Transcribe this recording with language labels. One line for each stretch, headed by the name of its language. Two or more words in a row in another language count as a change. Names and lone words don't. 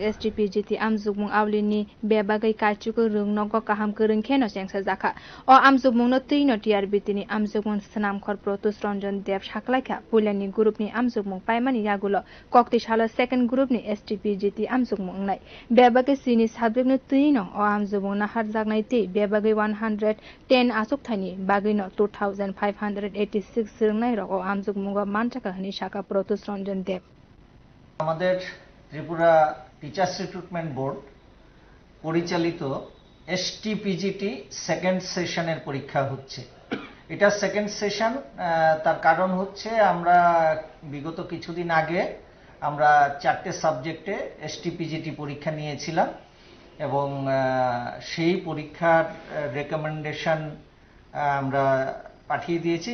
Kok Borok: STPG Amzumung Aulini Bebagai Kachuku Rung Nogo Kaham Kurungkeno Sengsa Zaka or Amzumung Notino TRBT ni Amzumung Sanam Kor Protus Ranjan Dev Shaklaka Pulani Group ni Amzumung Paimani Yagulo Koktisala
English: second group
Kok Borok: ni STPG Amzumung Nai Bebagai Sini Subject Notino or Amzumung Naharzak Naiti Bebagai 110 Asuktani Bagino 2586 Rungai or Amzumungo Manchaka Hanishaka Protus Ranjan Dev
Bangla: আমাদের ত্রিপুরা টিচার্স রিক্রুটমেন্ট বোর্ড পরিচালিত এসটিপিজিটি
English: second session
Bangla: পরীক্ষা হচ্ছে। এটা
English: second session,
Bangla: তার কারণ হচ্ছে আমরা বিগত কিছুদিন আগে আমরা 4টে সাবজেক্টে এসটিপিজিটি পরীক্ষা নিয়েছিলাম এবং সেই পরীক্ষার রেকমেন্ডেশন আমরা পাঠিয়ে দিয়েছি।